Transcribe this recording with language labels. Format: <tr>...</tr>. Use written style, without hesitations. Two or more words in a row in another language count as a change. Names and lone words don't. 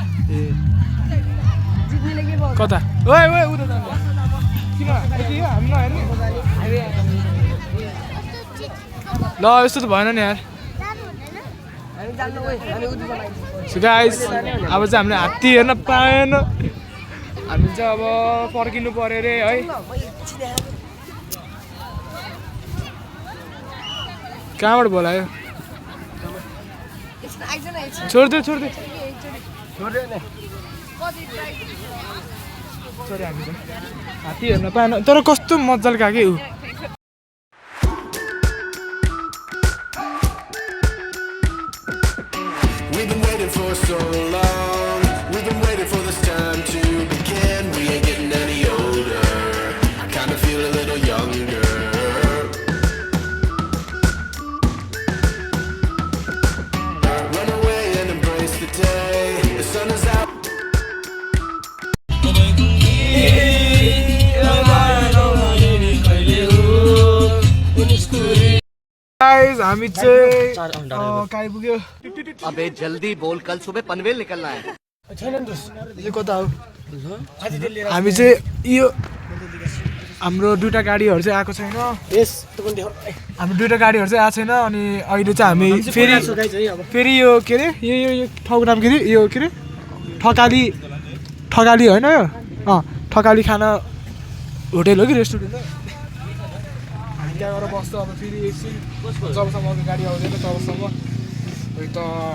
<ne>कता ओए ओए उता जानु किन यति हो हामी नहेर्ने ल यस्तो त भएन नि यार</ne> <en>so guys</en> <ne>अब चाहिँ हामीले हात्ती हेर्न पाएन हामी चाहिँ अब फर्किनु पर्यो अरे है कहाँबाट बोलायो छोडिदियो छोडिदियो छोड्यो हामी हात्ती हेर्न पाएन तर कस्तो मजाले गएको ऊ</ne> <en>We've been waiting for so long. We've been waiting for this time to begin. We ain't getting any older. I kinda feel a little younger. Run away and embrace the day. The sun is out.</en> <ne>गाइस हामी चाहिँ कहाँ पुग्यो</ne> <hi>अबे जल्दी बोल कल सुबह पनवेल निकलना है</hi> <ne>यो कता हो हामी चाहिँ यो हाम्रो दुईटा गाडीहरू चाहिँ आएको छैन हाम्रो दुईटा गाडीहरू चाहिँ आएको छैन अनि अहिले चाहिँ हामी फेरि यो के अरे यो ठाउँको नाम के अरे यो के अरे ठकाली होइन यो ठकाली खाना होटेल हो कि रेस्टुरेन्ट हो हामी त्यहाँ गएर बस्छ अब फेरि एकछिन जबसम्म अघि गाडी आउँदैन तबसम्म खै त</ne>